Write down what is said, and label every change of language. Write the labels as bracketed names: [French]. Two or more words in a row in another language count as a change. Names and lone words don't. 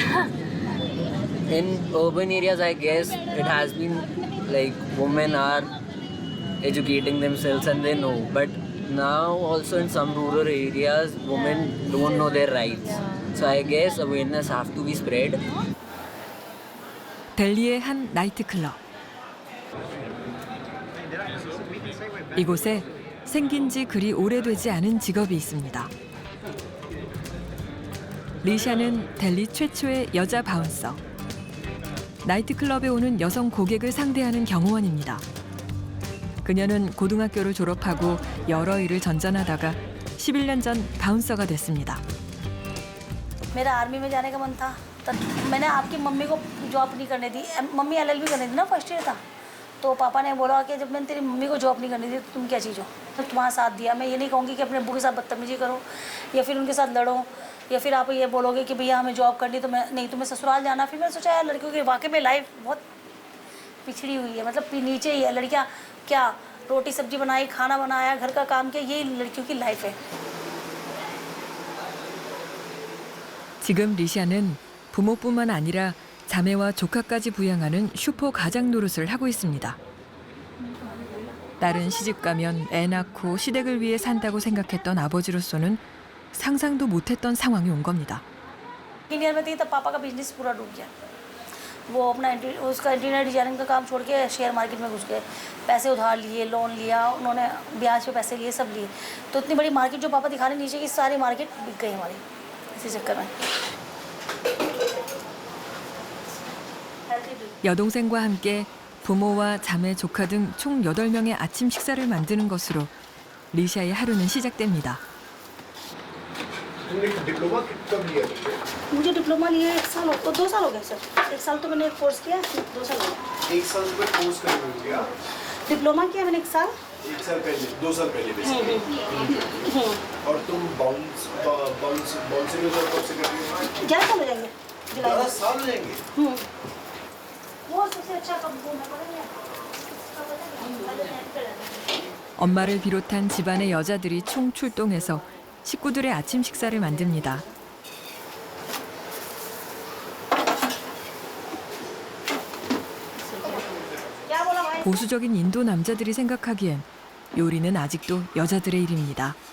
[English] In urban areas, I guess it has been like women are educating themselves and they know. But now also in some rural areas, women don't know their rights. So I guess awareness have to be spread. [Korean] 델리의 한 나이트클럽. 이곳에 생긴 지 그리 오래되지 않은 직업이 있습니다. 리샤는 델리 최초의 여자 바운서. 나이트클럽에 오는 여성 고객을 상대하는 경호원입니다. 그녀는 고등학교를 졸업하고 여러 일을 전전하다가 11년 전 바운서가 됐습니다. [Hindi] मेरा आर्मी में जाने का मन था तब मैंने आपकी मम्मी को जॉब नहीं करने दी मम्मी एलएलबी करने दी ना [English] first year [Hindi] था तो पापा ने बोला कि जब मैंने तेरी मम्मी को जॉब नहीं करने दी तो तुम क्या चीज़ हो तो तुम्हारा साथ दिया मैं ये नहीं कहूँगी कि अपने अब्बू के साथ बदतमीजी करो या फिर उनके साथ लड़ो या फिर आप ये बोलोगे कि भैया हमें जॉब करनी तो मैं नहीं तुम्हें ससुराल जाना फिर मैंने सोचा यार लड़कियों की वाकई में लाइफ बहुत पिछड़ी हुई है मतलब नीचे ही है लड़कियाँ क्या रोटी सब्जी बनाई खाना बनाया घर का काम किया यही लड़कियों की लाइफ है [Korean] 지금 리샤는 부모뿐만 아니라 자매와 조카까지 부양하는 슈퍼 가장 노릇을 하고 있습니다. 딸은 시집 가면 애 낳고 시댁을 위해 산다고 생각했던 아버지로서는 상상도 못했던 상황이 온 겁니다. [Hindi] इंडिया में थी तब पापा का बिजनेस पूरा डूब गया वो अपना उसका [English] interior designing [Hindi] का काम छोड़ के [English] share market [Hindi] में घुस गए पैसे उधार लिए लोन लिया उन्होंने ब्याज पे पैसे लिए सब लिए तो इतनी बड़ी मार्केट जो पापा दिखा रहे नीचे की सारी मार्केट बिक गई हमारी इसी चक्कर में [Korean] 여동생과 함께 부모와 자매, 조카 등 총 8명의 아침 식사를 만드는 것으로 리샤의 하루는 시작됩니다. [Hindi] तुमने डिप्लोमा कब लिया तुमने? मुझे डिप्लोमा लिए 1 साल 2 साल हो गए सर 1 साल तो मैंने कोर्स किया 2 साल हो गए 1 साल में कोर्स करने हो गया डिप्लोमा किया मैंने 1 साल 1 साल पहले 2 साल पहले बेसिकली और तुम बाउंसिंग का कब से कर रही हो? 11 साल हो जाएंगे जुलाई 11 साल हो जाएंगे वो सबसे अच्छा कब है [Korean] 엄마를 비롯한 집안의 여자들이 총 출동해서 식구들의 아침 식사를 만듭니다. 보수적인 인도 남자들이 생각하기엔 요리는 아직도 여자들의 일입니다.